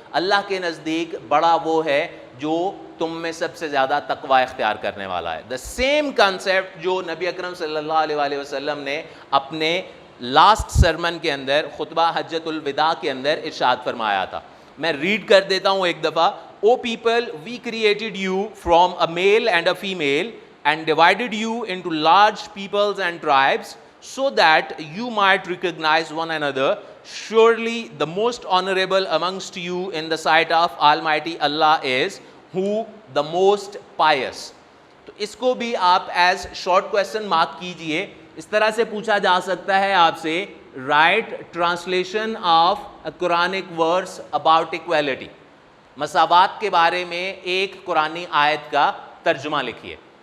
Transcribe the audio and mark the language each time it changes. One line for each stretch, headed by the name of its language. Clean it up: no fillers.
Urdu: اللہ کے نزدیک بڑا وہ ہے جو تم میں سب سے زیادہ تقوی اختیار کرنے والا ہے.
English: the same concept
Urdu: جو نبی اکرم صلی اللہ علیہ وسلم نے اپنے لاسٹ سرمن کے اندر, خطبہ حجۃ الوداع کے اندر ارشاد فرمایا تھا. میں ریڈ کر دیتا ہوں ایک دفعہ.
English: O people, we created you from a male and a female and divided you into large peoples and tribes so that you might recognize one another. Surely the most honorable amongst you in the sight of Almighty Allah is who the most pious.
Urdu: تو اس کو بھی آپ as short question mark کیجئے. اس طرح سے پوچھا جا سکتا ہے آپ سے,
English: write translation of a Quranic verse about equality,
Urdu: مساوات کے بارے میں ایک قرآنی آیت کا ترجمہ لکھیے.